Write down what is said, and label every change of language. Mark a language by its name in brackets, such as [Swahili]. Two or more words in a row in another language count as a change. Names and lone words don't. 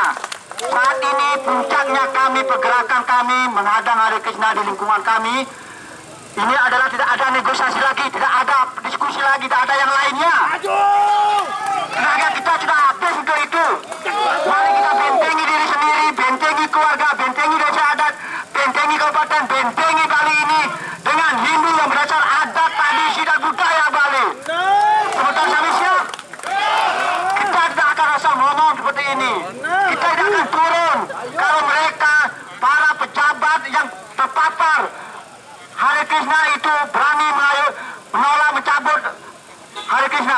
[Indonesian] Saat ini puncaknya kami, pergerakan kami menghadang Hare Krishna di lingkungan kami. Ini adalah tidak ada negosiasi lagi, tidak ada diskusi lagi, tidak ada yang lainnya. Tenaga kita sudah habis untuk itu. Mari kita bentengi diri sendiri, bentengi keluarga, bentengi desa adat, bentengi kabupaten, bentengi Bali ini dengan Hindu yang berdasar adat, tradisi dan budaya Bali. Sebentar kami siap. Kita tidak akan asal ngomong seperti ini. Kita tidak akan turun kalau mereka, para pejabat yang terpapar Hare Krishna itu berani menolak mencabut Hare Krishna.